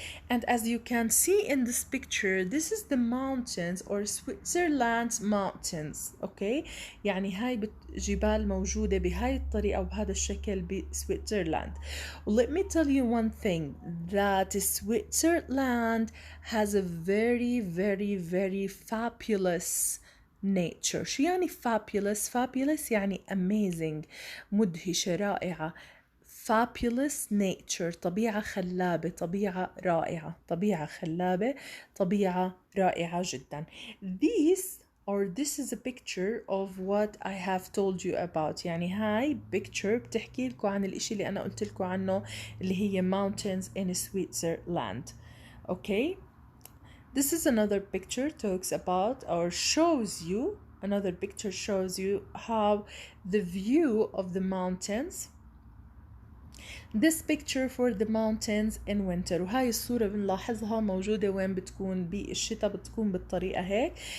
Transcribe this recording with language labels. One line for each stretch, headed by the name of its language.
English: And as you can see in this picture, this is the mountains or Switzerland's mountains. Okay.
Arabic: يعني هاي جبال موجودة بهاي الطريقة وبهذا الشكل بسويسرلاند.
English: Let me tell you one thing, that Switzerland has a very very very fabulous nature.
Arabic: شو يعني fabulous يعني amazing, مدهشة, رائعة. fabulous nature, طبيعة خلابة, طبيعة رائعة, طبيعة خلابة, طبيعة رائعة جدا.
English: This is a picture of what I have told you about.
Arabic: يعني هاي picture بتحكي لكم عن الاشي اللي أنا قلت لكم عنه اللي هي
English: mountains in Switzerland. Okay. This is another picture talks about or shows you, another picture shows you how the view of the mountains. This picture for the mountains in winter.
Arabic: وهاي الصورة بنلاحظها موجودة وين بتكون بالشتاء, بتكون بالطريقة هيك.